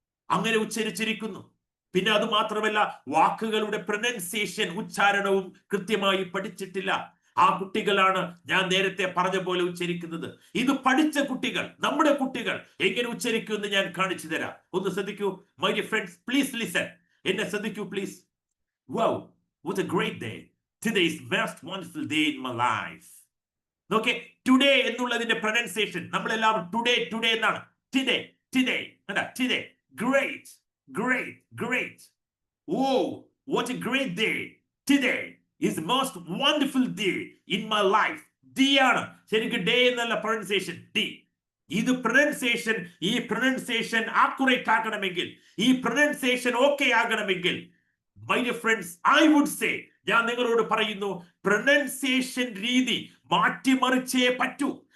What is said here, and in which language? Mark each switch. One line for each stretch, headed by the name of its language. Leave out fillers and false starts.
Malayalam: അങ്ങനെ ഉച്ചരിച്ചിരിക്കുന്നു. പിന്നെ അത് മാത്രമല്ല, വാക്കുകളുടെ പ്രൊനൗൺസിയേഷൻ, ഉച്ചാരണവും കൃത്യമായി പഠിച്ചിട്ടില്ല. ആ കുട്ടികളാണ് ഞാൻ നേരത്തെ പറഞ്ഞ പോലെ ഉച്ചരിക്കുന്നത്. ഇത് പഠിച്ച കുട്ടികൾ, നമ്മുടെ കുട്ടികൾ എങ്ങനെ ഉച്ചരിക്കുമെന്ന് ഞാൻ കാണിച്ചു തരാം. ഒന്ന് ശ്രദ്ധിക്കൂ
English: My dear friends, please listen.
Malayalam: എന്നെ ശ്രദ്ധിക്കൂ please.
English: Wow, what a great day. Today is most wonderful day in my life.
Malayalam: നോക്കേ, ടുഡേ എന്നുള്ളതിന്റെ പ്രൊനൗൺസിയേഷൻ നമ്മളെല്ലാവരും ടുഡേ എന്നാണ്.
English: today
Malayalam: കണ്ടാ,
English: Today. Great, great, great. Oh, what a great day. Today is the most wonderful day in my life.
Malayalam: D ആണ് ശരിക്കും, day എന്നല്ല pronunciation, D. ഇത് pronunciation, ഈ പ്രൊനൗൺസിയേഷൻ ആക്യുറേറ്റ് ആകണമെങ്കിൽ, ഈ പ്രൊനൗൺസിയേഷൻ ഓക്കെ ആകണമെങ്കിൽ,
English: my dear friends, I would say,
Malayalam: ഞാൻ നിങ്ങളോട് പറയുന്നു, പ്രൊനൗൺസിയേഷൻ രീതി മാറ്റിമറിച്ചേ പറ്റൂ.